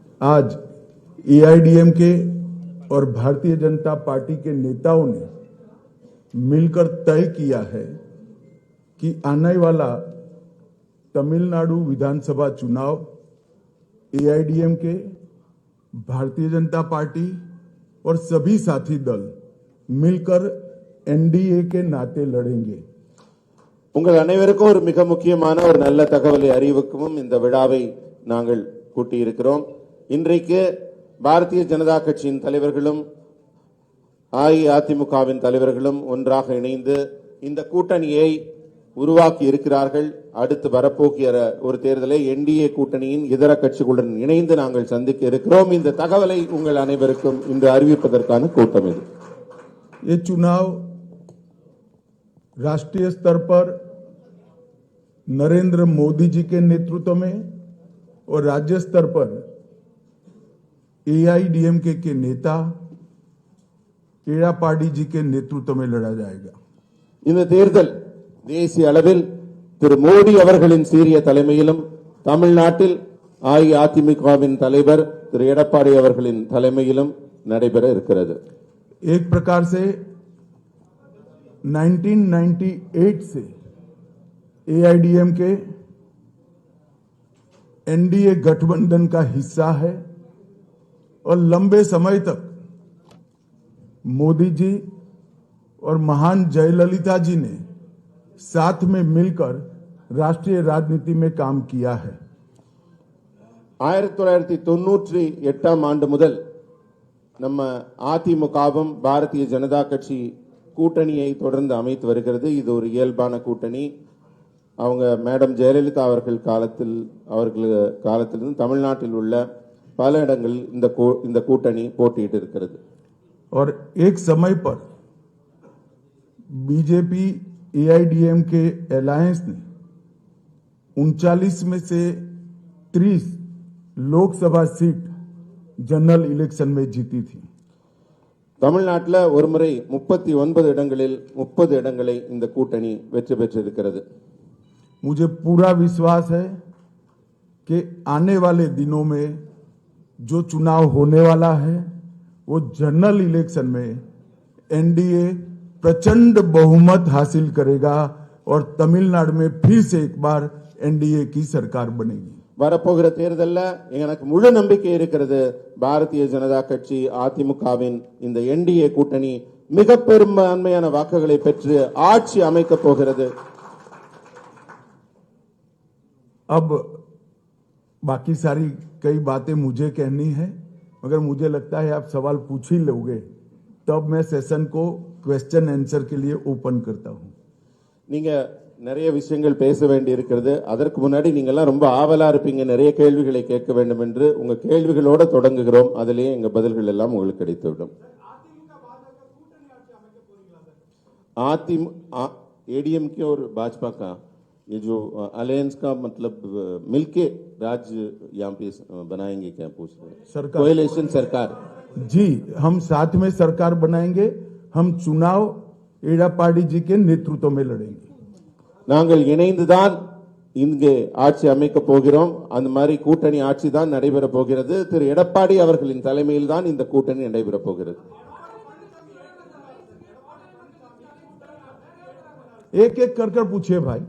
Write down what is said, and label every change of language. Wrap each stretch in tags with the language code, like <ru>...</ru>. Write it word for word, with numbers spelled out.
<hi>आज ए I D M के और भारतीय जनता पार्टी के नेताओं ने मिलकर तय किया है कि आने वाला तमिलनाडु विधानसभा चुनाव ए आई डी एम के, भारतीय जनता पार्टी और सभी साथी दल मिलकर एन डी ए के नाते लड़ेंगे।</hi> <ta>உங்கள் அனைவருக்கும் ஒரு மிக முக்கியமான ஒரு நல்ல தகவலை அறிவிக்கவும் இந்த விழாவை நாங்கள் கூட்டியிருக்கிறோம். இன்றைக்கு பாரதிய ஜனதா கட்சியின் தலைவர்களும் அஇஅதிமுகவின் தலைவர்களும் ஒன்றாக இணைந்து இந்த கூட்டணியை உருவாக்கி இருக்கிறார்கள். அடுத்து வரப்போகிற ஒரு தேர்தலை என் டி ஏ கூட்டணியின் இதர கட்சிகளுடன் இணைந்து நாங்கள் சந்திக்க இருக்கிறோம். இந்த தகவலை உங்கள் அனைவருக்கும் இன்று அறிவிப்பதற்கான கூட்டம் இது.</ta> <hi>ये चुनाव राष्ट्रीय स्तर पर नरेंद्र मोदी जी के नेतृत्व में और राज्य स्तर पर ए आई डी एम के के नेता एडापाडी जी के नेतृत्व में लड़ा जाएगा।</hi> <ta>இந்த தேர்தல் தேசிய அளவில் திரு மோடி அவர்களின் சீரிய தலைமையிலும் தமிழ்நாட்டில் அஇஅதிமுகவின் தலைவர் திரு எடப்பாடி அவர்களின் தலைமையிலும் நடைபெற இருக்கிறது.</ta> <hi>एक प्रकार से उन्नीस सौ अट्ठानवे से ए आई डी एम के एन डी ए गठबंधन का हिस्सा है और लंबे समय तक मोदी जी और महान जयललिता जी ने साथ में मिलकर राष्ट्रीय राजनीति में काम किया है।</hi> <ta>ஆயிரத்தி தொள்ளாயிரத்தி தொன்னூற்றி எட்டாம் ஆண்டு முதல் நம்ம அதிமுகவும் பாரதிய ஜனதா கட்சி கூட்டணியை தொடர்ந்து அமைத்து வருகிறது. இது ஒரு இயல்பான கூட்டணி. அவங்க மேடம் ஜெயலலிதா அவர்கள் காலத்தில் அவர்கள் காலத்திலிருந்து தமிழ்நாட்டில் உள்ள பல இடங்களில் இந்த கூ- இந்த கூட்டணி போட்டியிட்டு இருக்கிறது.</ta> <hi>और एक समय पर BJP A I D M के अलायंस ने उनचालीस में से तीस लोकसभा सीट जनरल इलेक्शन में जीती थी।</hi> <ta>தமிழ்நாட்டில் ஒருமுறை முப்பத்தி ஒன்பது இடங்களில் முப்பது இடங்களை இந்த கூட்டணி வெற்றி பெற்றிருக்கிறது.</ta> <hi>मुझे पूरा विश्वास है कि आने वाले दिनों में जो चुनाव होने वाला है वो जनरल इलेक्शन में एन डी ए प्रचंड बहुमत हासिल करेगा और तमिलनाडु में फिर से एक बार एन डी ए की सरकार बनेगी।</hi> <ta>வரப்போகிற தேர்தலில் எனக்கு முழு நம்பிக்கை இருக்கிறது. பாரதிய ஜனதா கட்சி அதிமுகவின் இந்த என் டி ஏ கூட்டணி மிக பெரும்பான்மையான வாக்குகளை பெற்று ஆட்சி அமைக்கப் போகிறது.</ta> <hi>अब बाकी सारी कई बातें मुझे कहनी है, मगर मुझे लगता है आप सवाल पूछ ही लोगे, तब मैं सेशन को क्वेश्चन आंसर के लिए ओपन करता हूं।</hi> <ta>நீங்க நிறைய விஷயங்கள் பேச வேண்டி இருக்கிறது. அதற்கு முன்னாடி நீங்க எல்லாம் ரொம்ப ஆவலா இருப்பீங்க, நிறைய கேள்விகளை கேட்க வேண்டும் என்று. உங்க கேள்விகளோட தொடங்குகிறோம், அதிலேயே எங்க பதில்கள் எல்லாம் உங்களுக்கு கிடைத்துவிடும்.</ta> <hi>आती ए डी एम के और भाजपा का ये जो अलायंस का मतलब अ, मिलके राज यहाँ पे अ, बनाएंगे, क्या पूछ रहे हैं? सरकार। कोएलेशन सरकार। जी, हम साथ में सरकार बनाएंगे। हम चुनाव एडापाडी जी के नेतृत्व में लड़ेंगे।</hi> <ta>நாங்கள் இணைந்துதான் இங்கு ஆட்சி அமைக்கப் போகிறோம். அந்த மாதிரி கூட்டணி ஆட்சி தான் நடைபெறப் போகிறது. திரு எடப்பாடி அவர்களின் தலைமையில் தான் இந்த கூட்டணி நடைபெறப் போகிறது.</ta> <hi>एक एक कर कर पूछिए भाई।</hi>